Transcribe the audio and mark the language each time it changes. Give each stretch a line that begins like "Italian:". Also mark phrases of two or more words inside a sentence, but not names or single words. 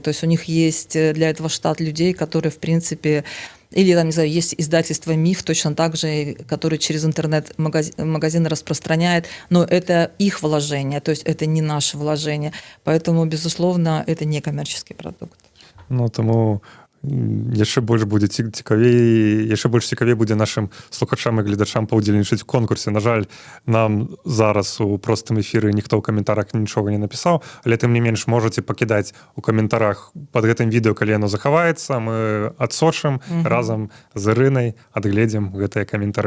Russian: То есть у них есть для этого штат людей, которые, в принципе, или, там, не знаю, есть издательство «Миф», точно так же, который через интернет-магазины распространяет, но это их вложение, то есть это не наше вложение. Поэтому, безусловно, это не коммерческий продукт.
Belarusian: Тому яшчэ больш цікавей будзе нашим слухачам і гледачам паўдзельнічаць у конкурсе. На жаль, нам зараз у простым эфіры ніхто ў каментарах нічога не напісаў, але тым не менш можаце пакідаць у каментарах пад гэтым відэо, калі яно захаваецца, мы адсочым разам з Ірынай, адгледзім гэтыя каментары.